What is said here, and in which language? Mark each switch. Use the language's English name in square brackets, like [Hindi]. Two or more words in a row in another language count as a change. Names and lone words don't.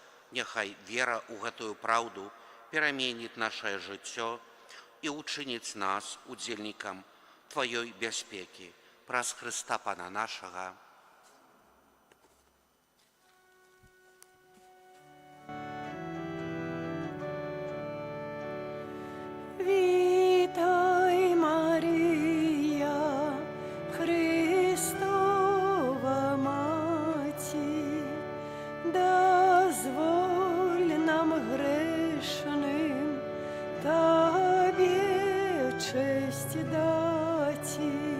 [Belarusian] Няхай вера ў гэтую праўду пераменіць нашае жыццё і ўчыніць нас удзельнікам Твоёй бяспекі. Праз Христа Пана нашага. [Ukrainian] Вітай, Марія, Христова Маті, дозволь нам грешним Тобі честь даті.